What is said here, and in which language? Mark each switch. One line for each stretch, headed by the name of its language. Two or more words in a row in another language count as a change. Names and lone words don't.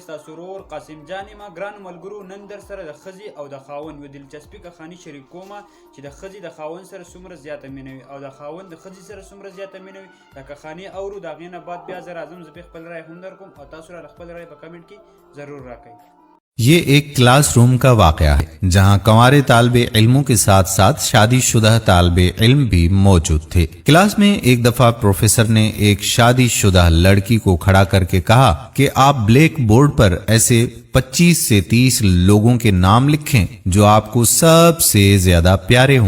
Pashto: ستاسو ورور قاسم جان یم. ګرانو ملګرو، نن در سره د ښځې او د خاوند یوه دلچسپي کهاني شریک کوم چې د ښځې د خاوند سره څومره زیاته مینه وي او د خاوند د ښځې سره څومره زیاته مینه وي. دا کهاني اورو، د هغې نه بعد بیا زه راځم، زه خپل رای هم در کوم او تاسو را خپل رای په کمنټ کې ضرور راکړئ.
Urdu: یہ ایک کلاس روم کا واقعہ ہے جہاں کنوارے طالب علموں کے ساتھ ساتھ شادی شدہ طالب علم بھی موجود تھے۔ کلاس میں ایک دفعہ پروفیسر نے ایک شادی شدہ لڑکی کو کھڑا کر کے کہا کہ آپ بلیک بورڈ پر ایسے 25 سے 30 لوگوں کے نام لکھیں جو آپ کو سب سے زیادہ پیارے ہوں۔